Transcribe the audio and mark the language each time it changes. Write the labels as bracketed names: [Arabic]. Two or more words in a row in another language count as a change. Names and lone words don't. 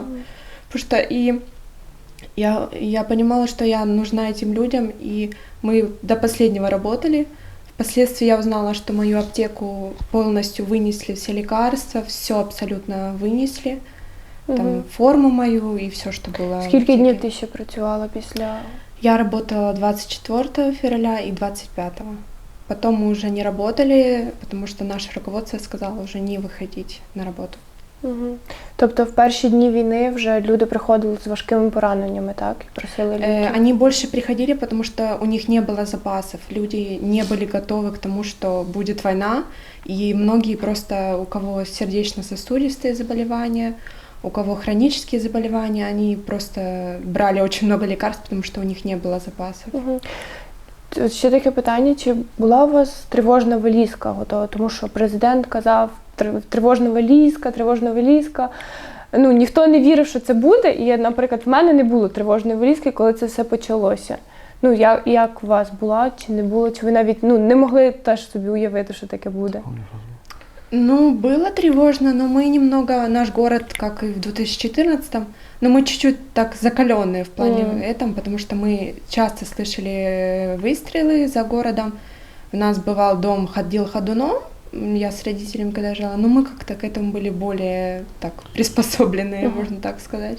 [Russian] Потому что я понимала, что я нужна этим людям, и мы до последнего работали. Впоследствии я узнала, что мою аптеку полностью вынесли все лекарства, все абсолютно вынесли. Там форму мою и все, что было. [Ukrainian] Скільки днів ти ще працювала після? [Russian] Я работала 24 февраля и 25-го. Потом мы уже не работали, потому что наше руководство сказало уже не выходить на работу. Угу. [Ukrainian] Тобто в перші дні війни вже люди приходили з важкими пораненнями, так? І просили ліки? [Russian] Они больше приходили, потому что у них не было запасов. Люди не были готовы к тому, что будет война. И многие просто, у кого сердечно-сосудистые заболевания, у кого хронические заболевания, они просто брали очень много лекарств, потому что у них не было запасов. Угу. [Ukrainian] От ще таке питання, чи була у вас тривожна валізка готова? Тому що президент казав, тривожна валізка. Ну, ніхто не вірив, що це буде. І, наприклад, в мене не було тривожної валізки, коли це все почалося. Ну, як у вас була, чи не було? Чи ви навіть не могли теж собі уявити, що таке буде? Ну, [Russian] было тревожно, но мы немного, наш город, как и в 2014-м, но мы чуть-чуть так закаленные в плане этом, потому что мы часто слышали выстрелы за городом. У нас бывал дом ходил ходуном, я с родителями когда жила, но мы как-то к этому были более так приспособленные, можно так сказать.